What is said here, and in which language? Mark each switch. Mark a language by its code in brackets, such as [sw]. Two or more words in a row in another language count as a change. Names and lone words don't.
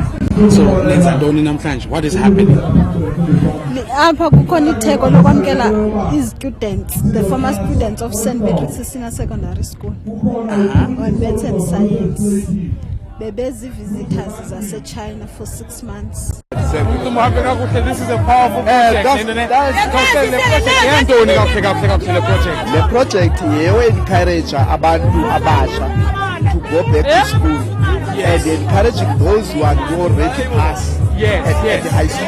[xh] So lenza ntoni namhlanje? [en] What is happening? [xh] Apha kukhona itheko lokwamkela students, [en] the former students of St. Patrick's Senior Secondary School. On Maths and Science. [xh] Bebezi visitors zase-China [en] for 6 months. This is a powerful project. The project will encourage [xh] abantu abasha [en] to go back to school, and encouraging those who are already passed at the high school.